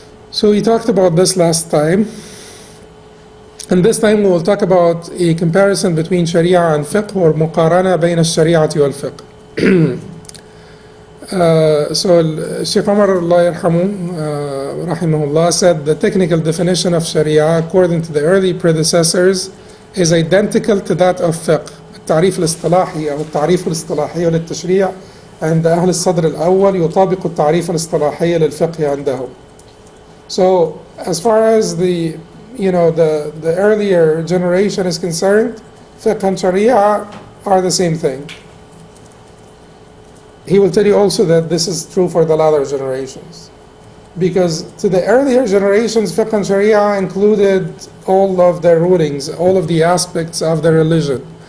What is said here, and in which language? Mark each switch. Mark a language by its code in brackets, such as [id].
[en] So we talked about this last time. And this time we will talk about a comparison between Sharia and fiqh, or [ar] muqarana bayna al-shari'ati wal-fiqh. [en] So Shaykh Umar, Allah yarhamu, rahimahullah, said the technical definition of Sharia according to the early predecessors is identical to that of fiqh. [ar] التعريف الاصطلاحي أو التعريف الاصطلاحي للتشريع عند أهل الصدر الأول يطابق التعريف الاصطلاحي للفقه عندهم. [en] So as far as the earlier generation is concerned, fiqh and sharia are the same thing. He will tell you also that this is true for the latter generations. Because to the earlier generations, fiqh and sharia included all of their rulings, all of the aspects of their religion.